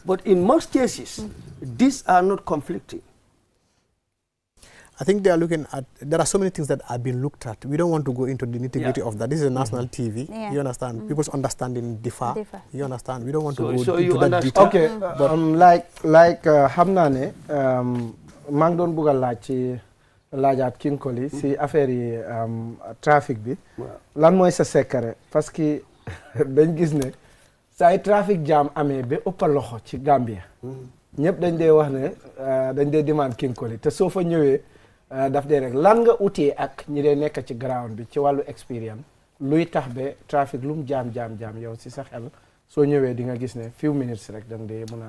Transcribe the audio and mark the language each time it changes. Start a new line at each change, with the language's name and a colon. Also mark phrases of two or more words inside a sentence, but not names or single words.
English: But in most cases, these are not conflicting. I think they are looking at, there are so many things that have been looked at. We don't want to go into the nitty-gritty of that. This is a national TV. Yeah. You understand? People's understanding differ. You understand? We don't want to go into that detail. Okay, like
Wolof: xam naa ne maa ngi doon bëgg a laaj ci laajaat King Koli si affaire yi trafic bi. Lan mooy sa secret parce que dañ gis ne saa yi trafic jam amee ba ëpp loxo ci Gambia. ñëpp dañ dee wax ne dañ dee demande King Koli te soo fa ñëwee daf dee rek lan nga utee ak ñi dee nekk ci ground bi ci wàllu expérience luy tax ba trafic lu mu jaam yow si sa xel soo ñëwee di nga gis ne
English: few minutes
Wolof: rek danga dee mën a